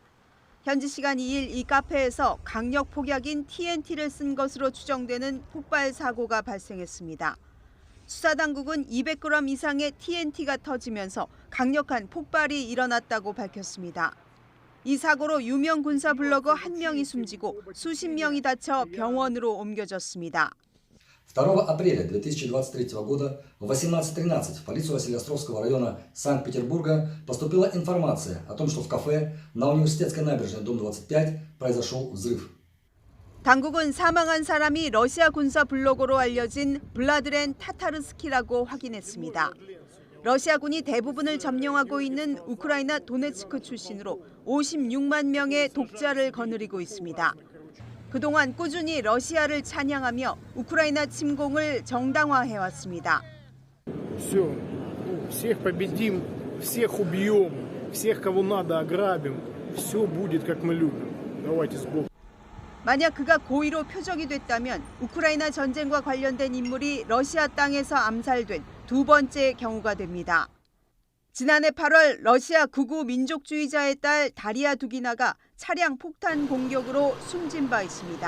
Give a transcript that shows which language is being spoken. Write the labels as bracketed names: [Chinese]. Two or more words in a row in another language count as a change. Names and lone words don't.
[Korean] 현지 시간 2일 이 카페에서 강력 폭약인 TNT를 쓴 것으로 추정되는 폭발 사고가 발생했습니다. 수사당국은 200g 이상의 TNT가 터지면서 강력한 폭발이 일어났다고 밝혔습니다. 이 사고로 유명 군사 블로거 한 명이 숨지고 수십 명이 다쳐 병원으로 옮겨졌습니다. [Russian] 2 апреля 2023 года в 18:13 в полицию Василиостровского района Санкт-Петербурга поступила информация о том, что в кафе на Университетской набережной, дом 25, произошел взрыв. [Korean] 당국은 사망한 사람이 러시아 군사 블로거로 알려진 블라드렌 타타르스키라고 확인했습니다. 러시아군이 대부분을 점령하고 있는 우크라이나 도네츠크 출신으로 56만 명의 독자를 거느리고 있습니다. 그동안 꾸준히 러시아를 찬양하며 우크라이나 침공을 정당화해왔습니다. [Russian] Всех победим, всех убьем, всех кого надо ограбим. Все будет как мы любим. Давайте с Богом. [Korean] 만약 그가 고의로 표적이 됐다면 우크라이나 전쟁과 관련된 인물이 러시아 땅에서 암살된 두 번째 경우가 됩니다. 지난해 8월 러시아 극우 민족주의자의 딸 다리아 두기나가 차량 폭탄 공격으로 숨진 바 있습니다.